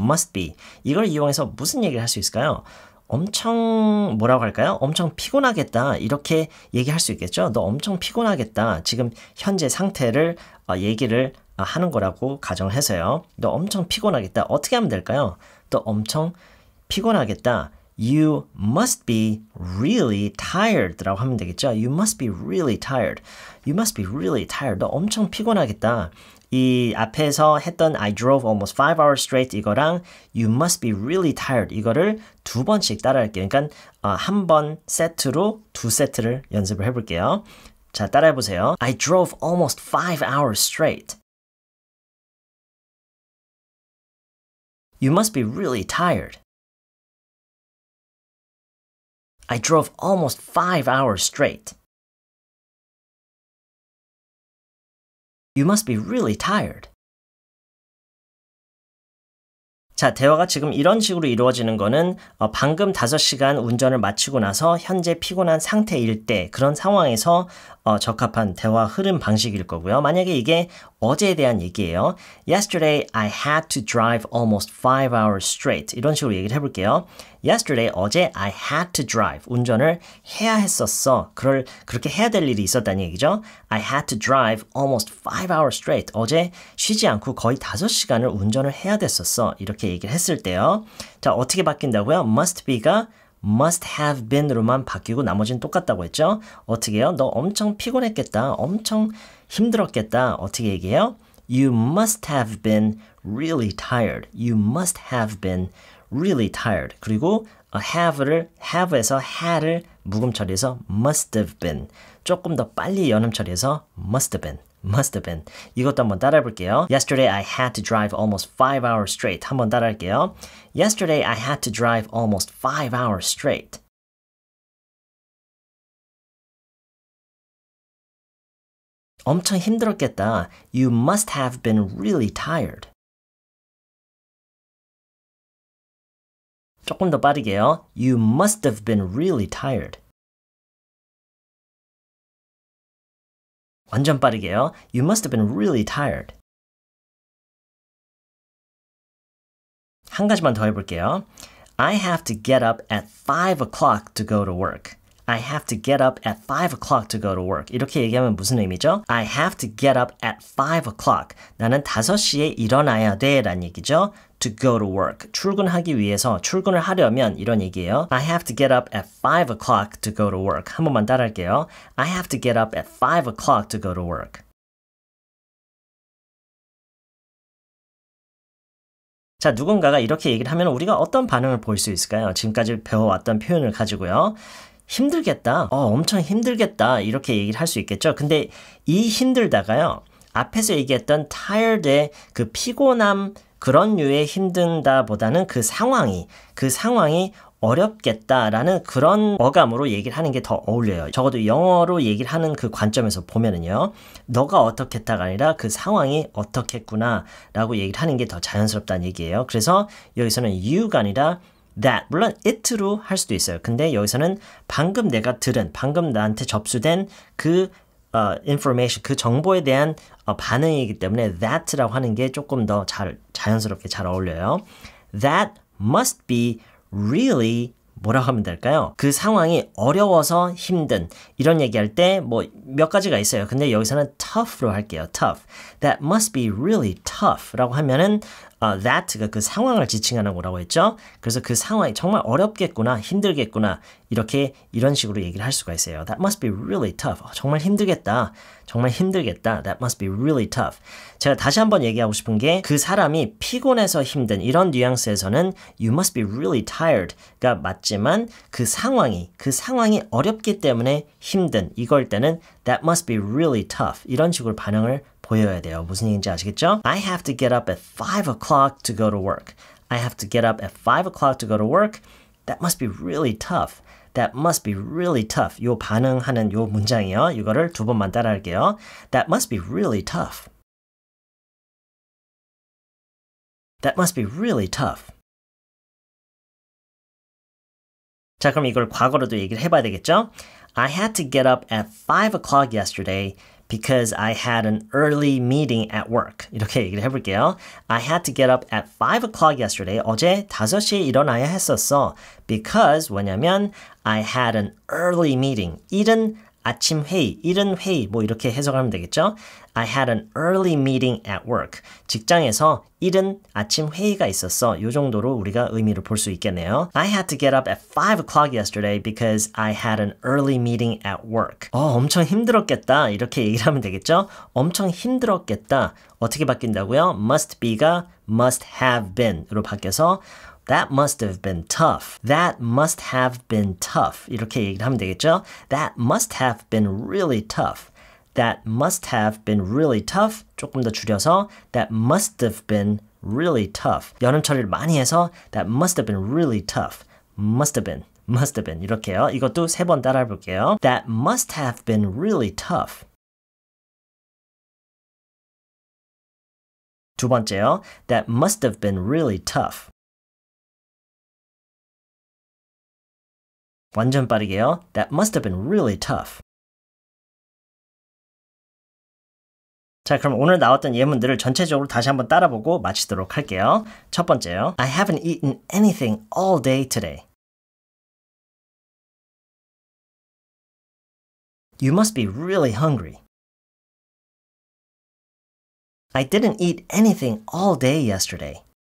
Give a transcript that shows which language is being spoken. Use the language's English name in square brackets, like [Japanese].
[English] must be. [Korean] 이걸 이용해서 무슨 얘기를 할 수 있을까요? 엄청 뭐라고 할까요? 엄청 피곤하겠다 이렇게 얘기할 수 있겠죠. 너 엄청 피곤하겠다. 지금 현재 상태를 얘기를 하는 거라고 가정을 해서요. 너 엄청 피곤하겠다. 어떻게 하면 될까요? 너 엄청 피곤하겠다. [English] You must be really tired [Korean] 라고 하면 되겠죠. [English] You must be really tired. You must be really tired. [Korean] 너 엄청 피곤하겠다. 이 앞에서 했던 [English] I drove almost 5 hours straight [Korean] 이거랑 [English] You must be really tired [Korean] 이거를 두 번씩 따라할게요. 그러니까 한 번 세트로 두 세트를 연습을 해볼게요. 자, 따라해보세요. [English] I drove almost 5 hours straight. You must be really tired. I drove almost 5 hours straight. You must be really tired. [Korean] 자, 대화가 지금 이런 식으로 이루어지는 거는 방금 5시간 운전을 마치고 나서 현재 피곤한 상태일 때 그런 상황에서 적합한 대화 흐름 방식일 거고요. 만약에 이게 어제에 대한 얘기예요. [English] Yesterday I had to drive almost 5 hours straight. [Korean] 이런 식으로 얘기를 해볼게요. [English] Yesterday, [Korean] 어제 [English] I had to drive. [Korean] 운전을 해야 했었어. 그렇게 해야 될 일이 있었다는 얘기죠. [English] I had to drive almost 5 hours straight. [Korean] 어제 쉬지 않고 거의 5시간을 운전을 해야 됐었어. 이렇게 얘기를 했을 때요. 자, 어떻게 바뀐다고요? must be가 must have been으로만 바뀌고 나머지는 똑같다고 했죠. 어떻게 해요? 너 엄청 피곤했겠다. 엄청 힘들었겠다. 어떻게 얘기해요? [English] You must have been really tired. You must have been really tired. [Korean] 그리고 have에서 had를 묵음 처리해서 [English] must have been. [Korean] 조금 더 빨리 연음 처리해서 [English] must have been. must have been. [Korean] 이것도 한번 따라해 볼게요. [English] Yesterday I had to drive almost 5 hours straight. [Korean] 한번 따라할게요. [English] Yesterday I had to drive almost 5 hours straight. [Korean] 엄청 힘들었겠다. [English] You must have been really tired. [Korean] 조금 더 빠르게요. [English] You must have been really tired. [Korean] 완전 빠르게요. [English] You must have been really tired. [Korean] 한 가지만 더 해볼게요. [English] I have to get up at 5 o'clock to go to work. I have to get up at 5 o'clock to go to work. [Korean] 이렇게 얘기하면 무슨 의미죠? [English] I have to get up at 5 o'clock. [Korean] 나는 5시에 일어나야 돼 라는 얘기죠. [English] To go to work. [Korean] 출근하기 위해서, 출근을 하려면 이런 얘기예요. [English] I have to get up at 5 o'clock to go to work. [Korean] 한 번만 따라할게요. [English] I have to get up at 5 o'clock to go to work. [Korean] 자, 누군가가 이렇게 얘기를 하면 우리가 어떤 반응을 보일 수 있을까요? 지금까지 배워왔던 표현을 가지고요. 힘들겠다. 엄청 힘들겠다. 이렇게 얘기를 할 수 있겠죠. 근데 이 힘들다가요. 앞에서 얘기했던 tired의 그 피곤함 그런 류의 힘든다 보다는 그 상황이 어렵겠다라는 그런 어감으로 얘기를 하는 게 더 어울려요. 적어도 영어로 얘기를 하는 그 관점에서 보면은요. 너가 어떻겠다가 아니라 그 상황이 어떻겠구나 라고 얘기를 하는 게 더 자연스럽다는 얘기예요. 그래서 여기서는 you가 아니라 that. 물론 it로 할 수도 있어요. 근데 여기서는 방금 내가 들은, 방금 나한테 접수된 그 information, 그 정보에 대한 반응이기 때문에 that라고 하는 게 조금 더 자연스럽게 잘 어울려요. [English] That must be really [Korean] 뭐라고 하면 될까요? 그 상황이 어려워서 힘든 이런 얘기할 때 뭐 몇 가지가 있어요. 근데 여기서는 tough로 할게요. tough. [English] That must be really tough [Korean] 라고 하면은 that가 그 상황을 지칭하는 거라고 했죠. 그래서 그 상황이 정말 어렵겠구나, 힘들겠구나 이런 식으로 얘기를 할 수가 있어요. [English] That must be really tough. [Korean] 정말 힘들겠다. 정말 힘들겠다. [English] That must be really tough. [Korean] 제가 다시 한번 얘기하고 싶은 게 그 사람이 피곤해서 힘든 이런 뉘앙스에서는 [English] you must be really tired [Korean] 가 맞지만 그 상황이 어렵기 때문에 힘든 이걸 때는 [English] that must be really tough [Korean] 이런 식으로 반응을 보여야 돼요. 무슨 얘기인지 아시겠죠? [English] I have to get up at 5 o'clock to go to work. I have to get up at 5 o'clock to go to work. That must be really tough. That must be really tough. [Korean] 요 반응하는 요 문장이요. 이거를 두 번만 따라할게요. [English] That must be really tough. That must be really tough. [Korean] 자, 그럼 이걸 과거로도 얘기를 해봐야 되겠죠? [English] I had to get up at 5 o'clock yesterday because I had an early meeting at work. [Korean] 이렇게 얘기를 해볼게요. [English] I had to get up at 5 o'clock yesterday. [Korean] 어제 5시에 일어나야 했었어. [English] Because [Korean] 왜냐면 [English] I had an early meeting. [Korean] 이른 아침 회의, 이른 회의 뭐 이렇게 해석하면 되겠죠? [English] I had an early meeting at work. [Korean] 직장에서 이른 아침 회의가 있었어. 요 정도로 우리가 의미를 볼 수 있겠네요. [English] I had to get up at 5 o'clock yesterday because I had an early meeting at work. [Korean] 엄청 힘들었겠다. 이렇게 얘기를 하면 되겠죠? 엄청 힘들었겠다. 어떻게 바뀐다고요? [English] must be가 must have been으로 [Korean] 바뀌어서 [English] That must have been tough. That must have been tough. [Korean] 이렇게 얘기를 하면 되겠죠? [English] That must have been really tough. That must have been really tough. [Korean] 조금 더 줄여서 [English] That must have been really tough. [Korean] 연음 처리를 많이 해서 [English] That must have been really tough. Must have been. [Korean] 이렇게요. 이것도 3번 따라해 볼게요. [English] That must have been really tough. [Korean] 두 번째요. [English] That must have been really tough. [Korean] 완전 빠르게요. [English] That must have been really tough. [Korean] 자, 그럼 오늘 나왔던 예문들을 전체적으로 다시 한번 따라보고 마치도록 할게요. 첫 번째요. [English] I haven't eaten anything all day today. You must be really hungry. I didn't eat anything all day yesterday.